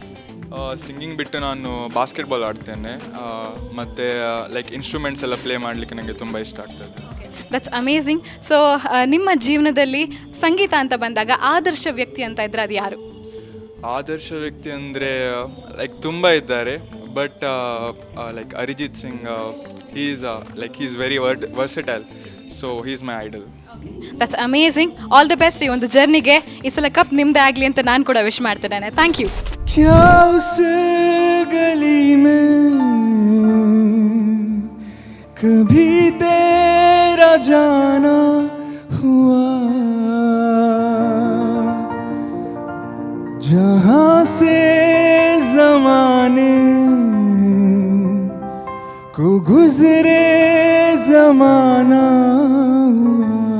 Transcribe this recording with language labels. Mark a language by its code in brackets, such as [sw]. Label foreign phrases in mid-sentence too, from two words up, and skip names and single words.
[kn] ಸಿಂಗಿಂಗ್ ಬಿಟ್ಟು ನಾನು ಬಾಸ್ಕೆಟ್ಬಾಲ್ ಆಡ್ತೇನೆ, ಮತ್ತು [en] like instruments [kn] ಎಲ್ಲ ಪ್ಲೇ ಮಾಡಲಿಕ್ಕೆ ನನಗೆ ತುಂಬ ಇಷ್ಟ ಆಗ್ತದೆ. [en] That's amazing. [kn] ಸೊ ನಿಮ್ಮ ಜೀವನದಲ್ಲಿ ಸಂಗೀತ ಅಂತ ಬಂದಾಗ ಆದರ್ಶ ವ್ಯಕ್ತಿ ಅಂತ ಇದ್ರೆ ಅದು ಯಾರು? ಆದರ್ಶ ವ್ಯಕ್ತಿ ಅಂದರೆ ಲೈಕ್ ತುಂಬ ಇದ್ದಾರೆ, [en] but like [kn] ಅರಿಜಿತ್ ಸಿಂಗ್, [en] he is very versatile, so he is my idol. That's amazing. All the best [kn] ಈ ಒಂದು ಜರ್ನಿಗೆ. ಈ ಸಲ ಕಪ್ ನಿಮ್ಮದೇ ಆಗಲಿ ಅಂತ ನಾನು ಕೂಡ ವಿಶ್ ಮಾಡ್ತಿದ್ದೇನೆ. [en] Thank you. [hi] क्या उस गली में कभी तेरा जाना हुआ, जहाँ से जमाने को गुजरे जमाना हुआ,